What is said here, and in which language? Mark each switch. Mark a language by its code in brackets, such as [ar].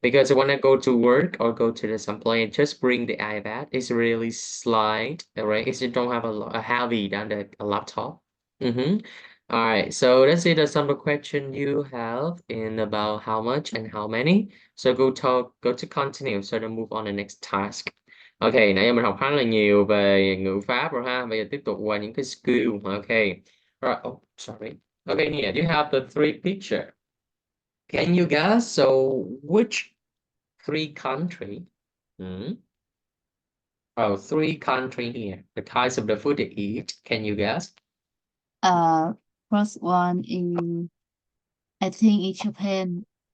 [en] because when I go to work or go to the some place, just bring the iPad. It's really slight, right? It's you don't have a heavy than a laptop. Mm-hmm. All right, so let's see the some question you have in about how much and how many. So go to continue. So to move on the next task. [vi] Okay, nãy giờ mình học khá là nhiều về ngữ pháp rồi ha. Bây giờ tiếp tục qua những cái skill. [en] Okay. Right. Oh, sorry. Okay, Nia, you have the three picture. Can you guess? So which three country? Hmm? Oh, three country here. The types of the food they eat. Can you guess? Uh, First one in I think in Japan.